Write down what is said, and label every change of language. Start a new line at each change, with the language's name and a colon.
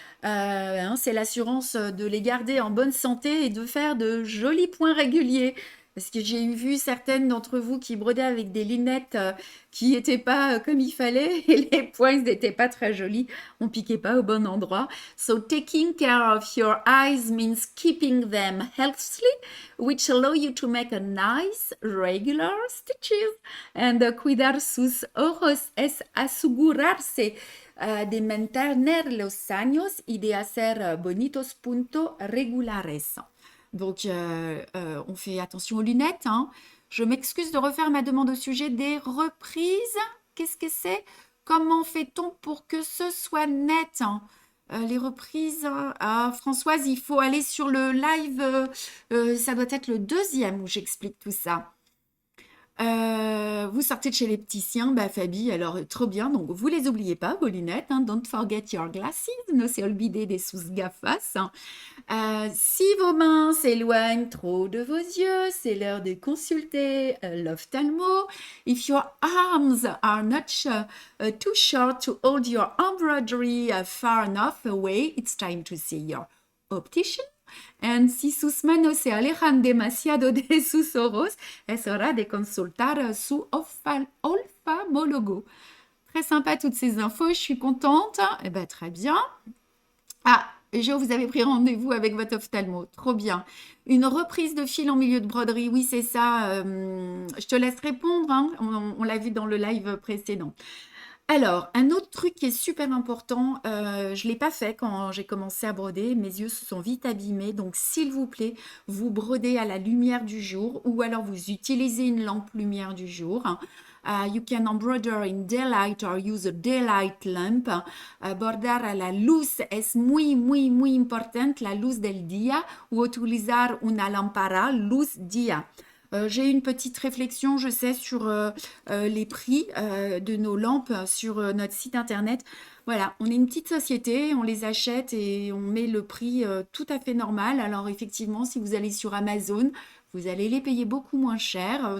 French: Hein, c'est l'assurance de les garder en bonne santé et de faire de jolis points réguliers. Parce que j'ai vu certaines d'entre vous qui brodaient avec des lunettes qui n'étaient pas comme il fallait et les points n'étaient pas très jolis, on piquait pas au bon endroit.
English: So taking care of your eyes means keeping them healthy, which allow you to make a nice regular stitches.
Spanish: And cuidar sus ojos es asegurarse de mantener los años y de hacer bonitos puntos regulares.
French: Donc, on fait attention aux lunettes. Hein. Je m'excuse de refaire ma demande au sujet des reprises. Qu'est-ce que c'est? Comment fait-on pour que ce soit net hein? Les reprises, Françoise, il faut aller sur le live. Ça doit être le 2e où j'explique tout ça. Vous sortez de chez l'épticien, Fabi, alors trop bien, donc vous les oubliez pas, vos lunettes, hein,
English: don't forget your glasses,
Spanish: no se olvide de sus gafas.
French: Si vos mains s'éloignent trop de vos yeux, c'est l'heure de consulter l'ophtalmo.
English: If your arms are not too short to hold your embroidery far enough away, it's time to see your optician.
Spanish: And si sus manos se alejan demasiado de sus ojos, es hora de consultar su oftalmólogo.
French: Très sympa toutes ces infos, je suis contente. Eh ben, très bien. Ah, Jo, vous avez pris rendez-vous avec votre ophtalmo. Trop bien. Une reprise de fil en milieu de broderie, oui, c'est ça. Je te laisse répondre. Hein. On l'a vu dans le live précédent. Alors, un autre truc qui est super important, je ne l'ai pas fait quand j'ai commencé à broder, mes yeux se sont vite abîmés, donc s'il vous plaît, vous brodez à la lumière du jour ou alors vous utilisez une lampe lumière du jour.
English: You can embroider in daylight or use a daylight lamp.
Spanish: Bordar a la luz es muy, muy, muy importante, la luz del día, ou utilizar una lámpara, luz día.
French: J'ai une petite réflexion, je sais, sur les prix de nos lampes sur notre site internet. Voilà, on est une petite société, on les achète et on met le prix tout à fait normal. Alors effectivement, si vous allez sur Amazon, vous allez les payer beaucoup moins cher.